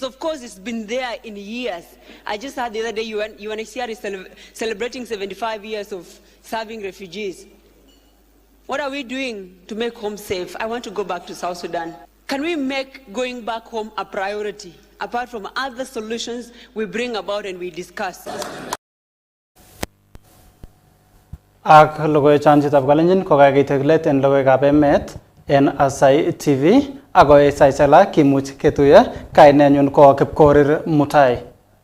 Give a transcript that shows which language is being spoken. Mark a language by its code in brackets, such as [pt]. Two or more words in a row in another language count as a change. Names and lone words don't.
[en] Of course, it's been there in years. I just heard the other day UNHCR is celebrating 75 years of serving refugees. What are we doing to make home safe? I want to go back to South Sudan. Can we make going back home a priority, apart from other solutions we bring about and we discuss? [kln] Ak logoiwek chanchitab Kalenjin kokakitekilet en logoiwekab emet en Aasai TV ako saisala kimuch ketuiyo kainenyun ko Kipkorir Mutai.